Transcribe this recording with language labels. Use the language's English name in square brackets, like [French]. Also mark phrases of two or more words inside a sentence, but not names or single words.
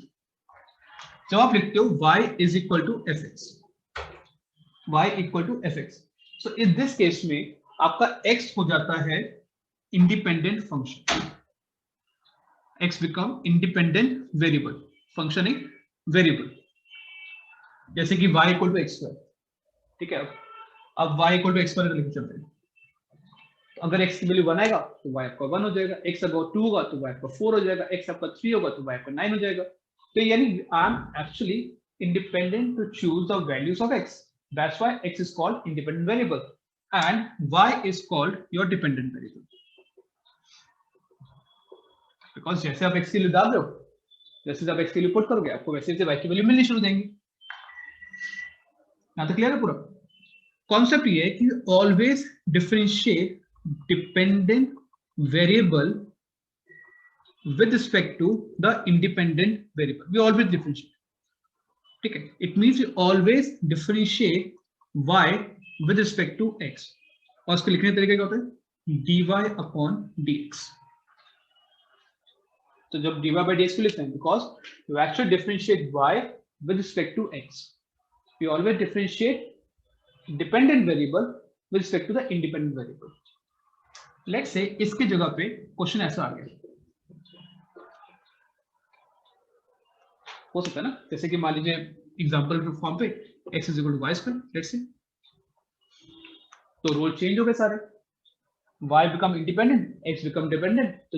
[Hindi] जब आप लिखते हो [English] y is equal to f x, y equal to f x, so in this case [Hindi] में आपका x हो जाता है [English] independent function, x become independent variable, [Hindi] फंक्शन एक वेरिएबल, जैसे कि [English] y equal to x square. [Hindi] ठीक है, अब [English] y equal to x square [Hindi] लिख चलते हैं। तो अगर x की वैल्यू 1 आएगा तो y आपका 1 हो जाएगा, x अगर 2 होगा तो y आपका 4 हो जाएगा, x आपका 3 होगा तो y आपका 9 हो जाएगा। तो यानी [English] I am actually independent to choose the values of x. That's why x is called independent variable and y is called your dependent variable. [Hindi] Because जैसे आप x की वैल्यू डाल रहे हो, जैसे आप x की वैल्यू पुट करोगे आपको वैसे y की वैल्यू मिलनी शुरू हो जाएंगी। यहाँ तक क्लियर है पूरा कॉन्सेप्ट। ये है कि [English] always differentiate dependent variable with respect to the independent variable. we always differentiate, [Hindi] ठीक है। [English] it means we always differentiate y with respect to x, [Hindi] और उसको लिखने का तरीका क्या होता है [English] dy upon dx. [Hindi] तो जब [English] dy by dx [Hindi] को लिखते हैं [English] because you actually differentiate y with respect to x, we always differentiate dependent variable with respect to the independent variable. Let's say [Hindi] इसके जगह पे क्वेश्चन ऐसा आ गया, हो सकता है ना, जैसे कि मान लीजिए एग्जांपल के फॉर्म पे [English] x is equal to y square, let's say, [Hindi] तो [English] role change [Hindi] हो गए सारे, [English] y become independent, x become dependent.